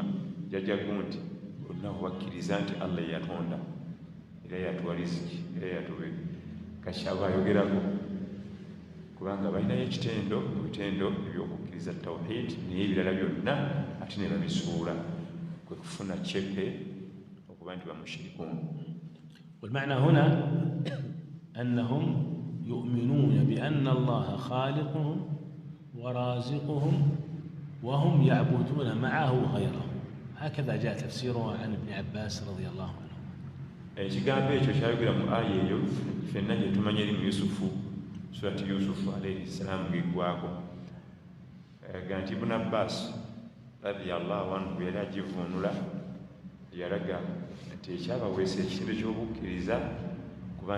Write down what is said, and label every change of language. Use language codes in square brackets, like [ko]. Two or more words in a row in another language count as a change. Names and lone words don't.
[lg] jjajja gundi, bonna bakkiriza nti Allah yatonda era yatuwa riziki era yatuwe kakyaba ayogerako, kubanga balinayo ekitendo mu bitendo ebyokukkiriza tawhid, naye ebirala byonna ate ne babisuula, kwe kufuna cepe okuba nti bamushirikuun. [ar] والمعنى هنا أنهم يؤمنون بأن الله خالقهم ورازقهم وهم يعبدون معه غيره، هكذا جاء تفسيره عن ابن عباس رضي الله عنه. [lg] ekigambo ekyo kyayogera mu aya eyo ffenna gye tumanya eri mu Yusufu, surati Yusufu [ar] عليه السلام [lg] geggwako, ga nti Ibn Abbas [ar] رضي الله عنه [lg] yali agivuunula, yalaga nti ekyabaweesa ekitendo ky'obukkiriza kuba